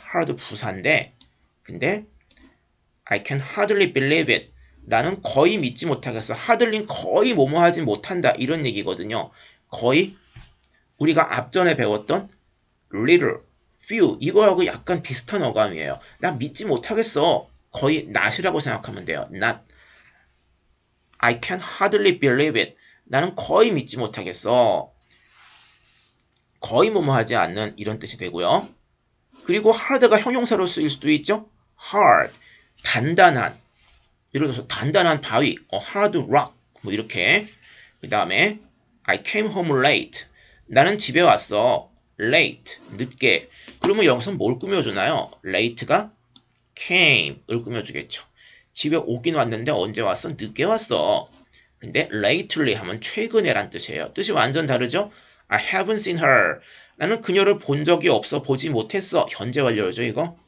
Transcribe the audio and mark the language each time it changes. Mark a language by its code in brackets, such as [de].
[en] hard [ko] 부사인데 근데 [en] I can hardly believe it. [ko] 나는 거의 믿지 못하겠어. hardly는 거의 뭐뭐 하지 못한다. 이런 얘기거든요. 거의 우리가 앞전에 배웠던 little, few 이거하고 약간 비슷한 어감이에요. 나 믿지 못하겠어. 거의 not이라고 생각하면 돼요. [en] not. I can hardly believe it. [ko] 나는 거의 믿지 못하겠어. 거의 뭐뭐 하지 않는 이런 뜻이 되고요. 그리고 hard가 형용사로 쓰일 수도 있죠. hard, 단단한. 예를 들어서 단단한 바위, hard rock 뭐 이렇게. 그 다음에 [en] I came home late. [ko] 나는 집에 왔어. late, 늦게. 그러면 여기서 뭘 꾸며주나요? late가 came을 꾸며주겠죠. 집에 오긴 왔는데 언제 왔어? 늦게 왔어. 근데 lately 하면 최근에란 뜻이에요. 뜻이 완전 다르죠? [en] I haven't seen her. [ko] 나는 그녀를 본 적이 없어. 보지 못했어. 현재 완료죠, 이거?